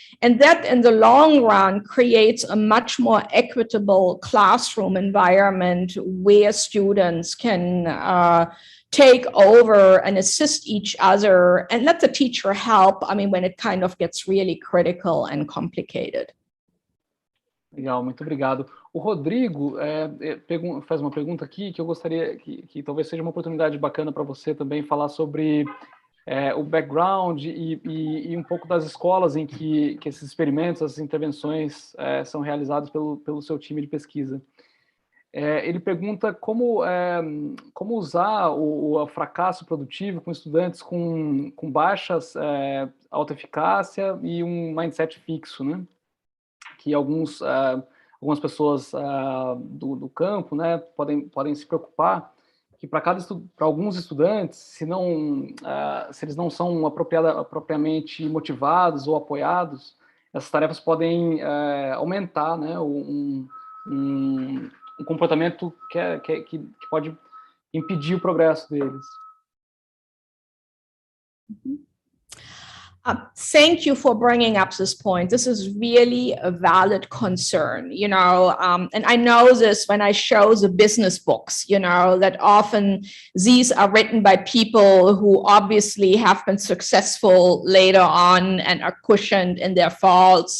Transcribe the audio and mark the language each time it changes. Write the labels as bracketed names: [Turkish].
[English] And that in the long run creates a much more equitable classroom environment where students can take over and assist each other and let the teacher help, I mean, when it kind of gets really critical and complicated. [Portuguese] Legal, muito obrigado. O Rodrigo faz uma pergunta aqui que eu gostaria que talvez seja uma oportunidade bacana para você também falar sobre o background e um pouco das escolas em que esses experimentos, essas intervenções são realizados pelo seu time de pesquisa. Ele pergunta como usar o fracasso produtivo com estudantes com baixas autoeficácia e um mindset fixo, né? Que algumas pessoas do campo, né, podem se preocupar que para alguns estudantes, se eles não são apropriadamente motivados ou apoiados, essas tarefas podem aumentar, né, um comportamento que pode impedir o progresso deles. [English] Thank you for bringing up this point. This is really a valid concern, you know, and I know this when I show the business books, you know, that often these are written by people who obviously have been successful later on and are cushioned in their faults.